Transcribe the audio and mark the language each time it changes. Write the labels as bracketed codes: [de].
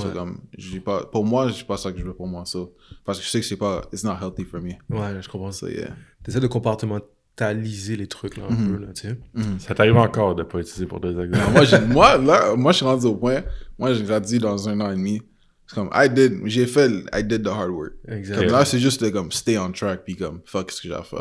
[fr] C'est comme, pour moi, c'est pas ça que je veux pour moi, ça. Parce que je sais que c'est pas, [en] it's not healthy for me. [fr] Ouais, je comprends ça. [en] So yeah. [fr] T'essaies de compartimentaliser les trucs, là, un Mhm. peu, là, tu sais. Ça t'arrive encore de pas utiliser pour des examens. Moi, je suis rendu au point, moi, j'ai gradué dans 1 an et demi. C'est comme, [en] I did the hard work. [fr] Exact. Comme là, c'est juste de comme [en] stay on track [fr] puis comme fuck ce que j'ai à faire.